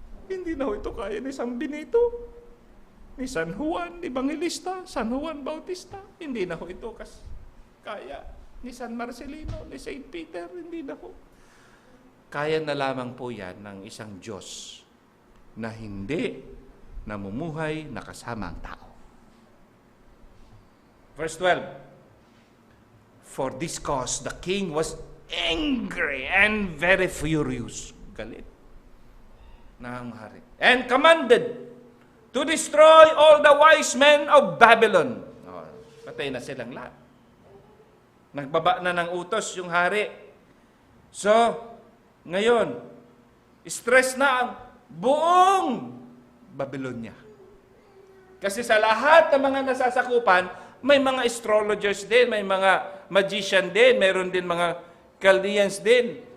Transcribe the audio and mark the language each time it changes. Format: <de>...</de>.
<tl>Hindi na ito kaya ni San Benito, ni San Juan Evangelista, San Juan Bautista. Hindi na ito kaya ni San Marcelino, ni Saint Peter. Hindi na ho. Kaya na lamang po yan ng isang Diyos na hindi namumuhay na kasama ang tao.</tl> <en>Verse 12, for this cause, the king was angry and very furious.</en> <tl>Galit na ang hari.</tl> <en>And commanded to destroy all the wise men of Babylon.</en> <tl>Patay na silang lahat. Nagbaba na ng utos yung hari. So, ngayon, stress na ang buong Babylonia. Kasi sa lahat ng mga nasasakupan, may mga astrologers din, may mga magician din, mayroon din mga Chaldeans din.</tl>